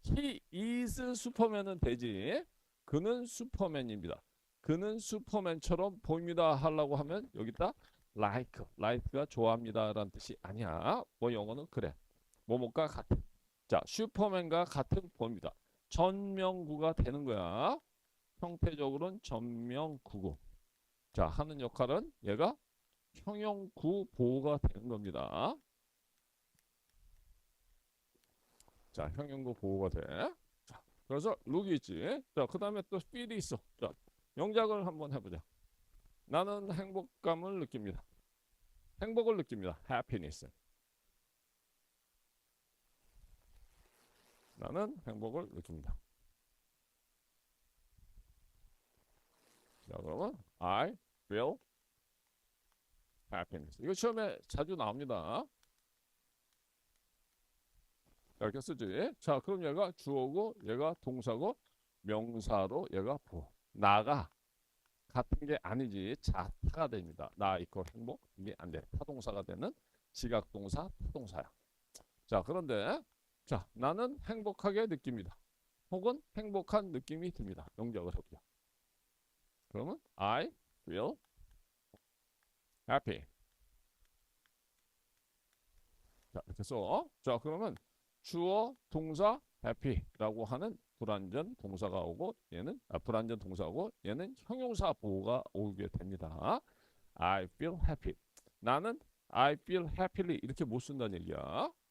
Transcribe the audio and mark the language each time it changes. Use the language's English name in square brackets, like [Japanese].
[English] He is Superman은 되지. [Korean] 그는 슈퍼맨입니다. 그는 슈퍼맨처럼 보입니다 하려고 하면 여기다 like가 좋아합니다라는 뜻이 아니야. 뭐 영어는 그래. 뭐뭐가 같은. 자, 슈퍼맨과 같은 보입니다. 전명구가 되는 거야. 형태적으로는 전명구고. 자, 하는 역할은 얘가 형용구 보호가 되는 겁니다. 자, 형용구 보호가 돼. 자, 그래서 룩이 있지. 자, 그 다음에 또 feel이 있어. 자, 영작을 한번 해보자. 나는 행복감을 느낍니다. 행복을 느낍니다. happiness. 나는 행복을 느낍니다. [English] 자, 그러면 I feel happiness. [Korean] 이거 시험에 자주 나옵니다. 이렇게 쓰지. 자, 그럼 얘가 주어고 얘가 동사고 명사로 얘가 보. 나가 같은 게 아니지. 자타가 됩니다. 나 이거 행복 이게 안 돼. 타동사가 되는 지각동사 타동사야. 자, 그런데 자, 나는 행복하게 느낍니다. 혹은 행복한 느낌이 듭니다. 영작을 해보자. [English] 그러면 I feel happy. [Korean] 자, 이렇게 써. 자, 그러면 주어 동사 happy라고 하는 불완전 동사가 오고 얘는 불완전 동사고 얘는 형용사 보호가 오게 됩니다. [English] I feel happy. [Korean] 나는 [English] I feel happily [Korean] 이렇게 못 쓴다는 얘기야.